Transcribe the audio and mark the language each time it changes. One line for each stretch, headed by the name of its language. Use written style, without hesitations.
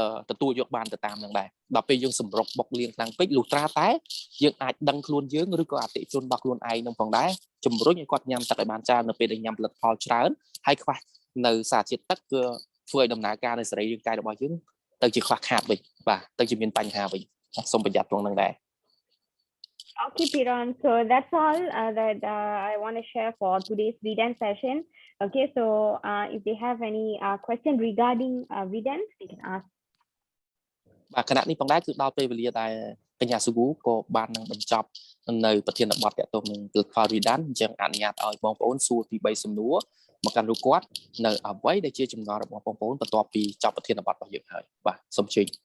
Khmer: ទទួលយកបានទៅតាមនឹងដែរដល់ពេលយើងសម្រុកបុកលាងខ្លាំងពេកលុះត្រាតែយើងអាចដឹងខ្លួនយើងឬក៏អតិជនរបស់ខ្លួនឯងនឹងផងដែរជំរុញឲ្យគាត់ញ៉ាំទឹកឲ្យបានច្រើននៅពេលដែលញ៉ាំផលិតផលច្រើនហើយខ្វះនៅសារជាតិទឹកគឺធ្វើឲ្យដំណើរការនៃសរីរាង្គកាយរបស់យើងទៅជាខ្វះខាតវិញបាទទៅជាមានបញ្ហាវិញសូមប្រយ័ត្នក្នុងនឹងដែរ
English: Okay, Pearun. So that's all that I want to share for today's Ridnance session. Okay, so if they have any question regarding Ridnance, they can ask.
Khmer: បាទគណៈនេះផងដែរគឺដល់ពេលវេលាដែលកញ្ញា Sugu ក៏បាននឹងបញ្ចប់នៅប្រធានបទតាក់ទងនឹងផលិតផល Ridnance អញ្ចឹងអនុញ្ញាតឲ្យបងប្អូនសួរទី3សំណួរមកកាន់រូបគាត់នៅអ្វីដែលជាចំណងរបស់បងប្អូនបន្ទាប់ពីចប់ប្រធានបទរបស់យើងហើយបាទសូមជឿ